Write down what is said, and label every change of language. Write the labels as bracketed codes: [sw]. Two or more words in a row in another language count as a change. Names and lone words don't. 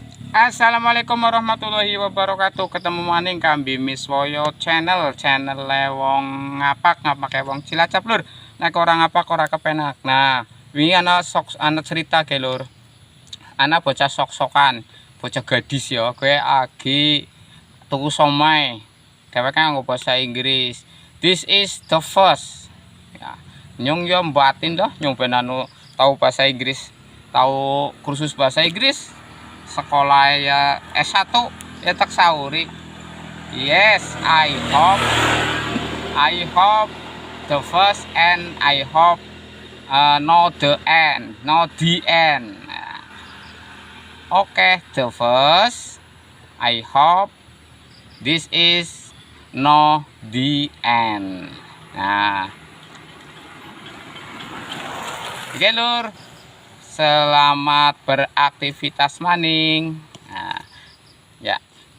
[ar] السلام عليكم ورحمة الله وبركاته. [jv] Ketemu maning kambi Miswoyo channel wong ngapak wong Cilacap lur. Nek orang ngapak ora kepenak. Nah, wingi ana cerita ge lur. Ana bocah sok-sokan, bocah gadis ya, kowe agi tuku somai. Dheweke nganggo bahasa Inggris. [en] This is the first. [jv] Ya, nyung yo batin doh nyung ben tahu bahasa Inggris, tahu kursus bahasa Inggris. Sekolah ya S1 ya tak sauri. [en] Yes, I hope the first and I hope no the end, no the end. Okay, the first I hope this is no the end. [jv] Nah, oke lur, selamat beraktivitas maning. Nah, ya.